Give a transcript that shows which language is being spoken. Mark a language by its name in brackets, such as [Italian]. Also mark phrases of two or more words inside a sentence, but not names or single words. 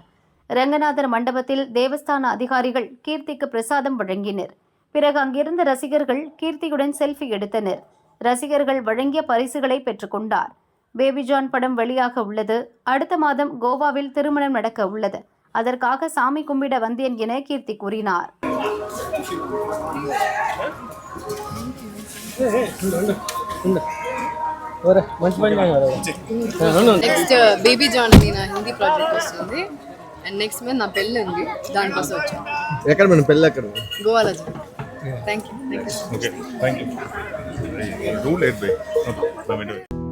[Tamil] ரங்கநாதர் மண்டபத்தில் தேவஸ்தான அதிகாரிகள் கீர்த்திக்கு பிரசாதம் வழங்கினர். பிறகு அங்கிருந்த ரசிகர்கள் கீர்த்தியுடன் செல்ஃபி எடுத்தனர். ரசிகர்கள் வழங்கிய பரிசுகளை பெற்றுக்கொண்டார். பேபி ஜான் படம் வெளியாக உள்ளது. அடுத்த மாதம் கோவாவில் திருமணம் நடக்க உள்ளது. அதற்காக சாமி கும்பிட வந்தேன் என கீர்த்தி கூறினார். [Telugu] నెక్స్ట్ బేబీ జాన్ అని నా [English] Hindi project [Telugu] వస్తుంది. [English] and next [Telugu] మీద నా పెళ్ళి ఉంది, దానికోసం వచ్చాను. ఎక్కడ మన పెళ్ళి ఎక్కడ? గోవాలో. [English] Thank you. Okay, thank you. Do late, babe.